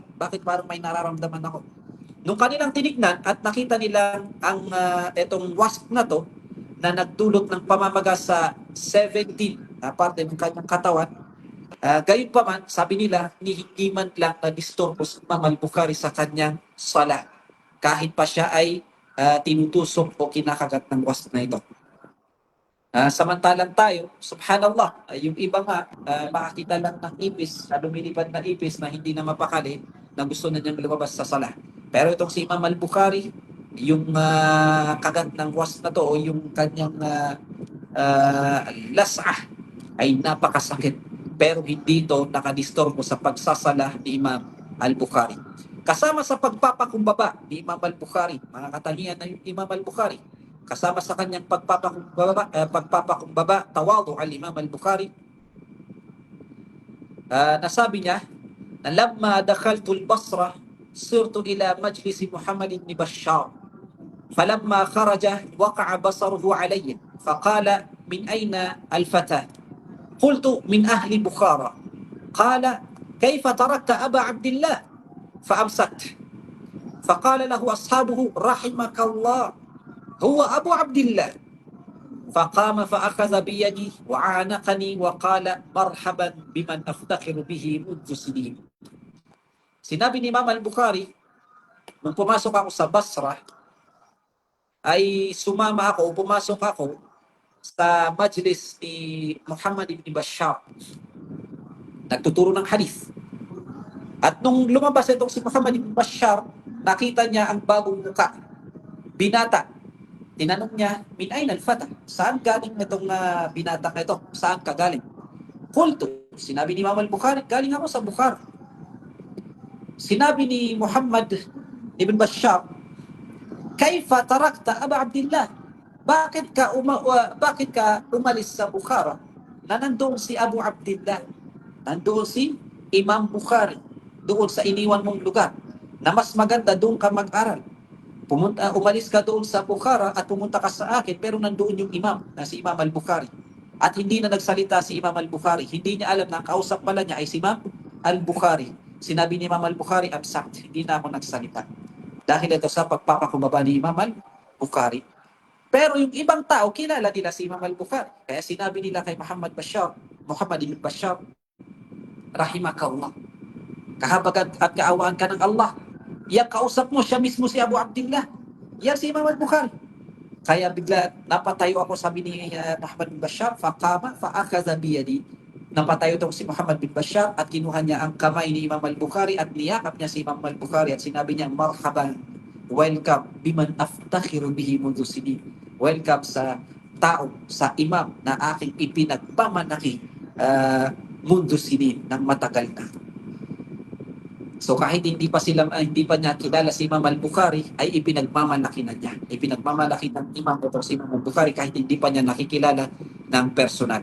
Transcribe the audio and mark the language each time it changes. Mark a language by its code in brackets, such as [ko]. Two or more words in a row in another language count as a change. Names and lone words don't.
[tl] Bakit parang may nararamdaman ako?" Nung kanilang tinignan at nakita nila ang itong wasp na to na nagdulot ng pamamaga sa 17 na parte ng kanyang katawan, gayon pa man, sabi nila, hindi man lang na-disturbo si Imam al-Bukhari sa kanyang sala kahit pa siya ay tinutusok o kinakagat ng wasp na ito. Samantalang tayo, subhanallah, yung iba nga, makakita lang ng ipis, lumilipad na ipis na hindi na mapakali, na gusto na niyang lumabas sa sala. Pero itong si Imam al-Bukhari, yung kagat ng wasp na to, o yung kanyang las'ah, ay napakasakit. Pero hindi ito nakadistorbo sa pagsasala ni Imam al-Bukhari. Kasama sa pagpapakumbaba ni Imam al-Bukhari, mga katangian ng Imam al-Bukhari, kasama sa kanyang pagpapakumbaba, [ar] تواضع الإمام البخاري, [tl] nasabi niya na [ar] لما دخلت البصرة سرت إلى مجلس محمد بن بشار فلما خرج وقع بصره علي فقال من أين الفتى قلت من أهل بخارى قال كيف تركت أبا عبد الله فأمسكت فقال له أصحابه رحمك الله هو أبو عبد الله فقام فأخذ بيدي وعانقني وقال مرحبا بمن أفتخر به منذ سنين. [tl] Sinabi ni Imam al-Bukhari, nung pumasok ako sa Basra, ay sumama ako o pumasok ako sa majlis ni Muhammad ibn Bashar, nagtuturo ng hadith. At nung lumabas itong si Muhammad ibn Bashar, nakita niya ang bagong muka, binata. Tinanong niya, [ar] من أين الفتى? [tl] Saan galing itong binata na ito? Saan ka galing? Qultu, sinabi ni Imam al-Bukhari, galing ako sa Bukhara. Sinabi ni Muhammad ibn Bashar, [ar] كيف تركت أبا عبد الله? [tl] Bakit ka umalis sa Bukhara na nandoon si Abu Abdillah? Nandoon si Imam Bukhari, doon sa iniwan mong lugar, na mas maganda doon ka mag-aral. Umalis ka doon sa Bukhara at pumunta ka sa akin, pero nandoon yung imam, na si Imam al-Bukhari. At hindi na nagsalita si Imam al-Bukhari. Hindi niya alam na ang kausap pala niya ay si Imam al-Bukhari. Sinabi ni Imam al-Bukhari, absent, hindi na ako nagsalita. Dahil ito sa pagpapakumbaba ni Imam al-Bukhari. Pero yung ibang tao, kilala nila si Imam al-Bukhari. Kaya sinabi nila kay Muhammad ibn Bashar, rahimakallah, kahabagan at kaawaan ka ng Allah. Yang kausap mo, siya mismo si Abu Abdullah. Yan si Imam al-Bukhari. Kaya bigla napatayo ako, sabi ni Muhammad bin Bashar, [ar] فقام فأخذ بيدي. [tl] Napatayo itong si Muhammad bin Bashar at kinuha niya ang kamay ni Imam al-Bukhari at niyakap niya si Imam al-Bukhari at sinabi niya, [ar] marhaban, welcome, بمن أفتخر به منذ سنين. [tl] Welcome sa tao, sa imam na aking ipinagpamanaki [ar] منذ سنين [tl] ng matagal na. So kahit hindi pa niya kilala si Imam al-Bukhari, ay ipinagmamalaki na niya. Ipinagmamalaki ng imam ito si Imam al-Bukhari kahit hindi pa niya nakikilala ng personal.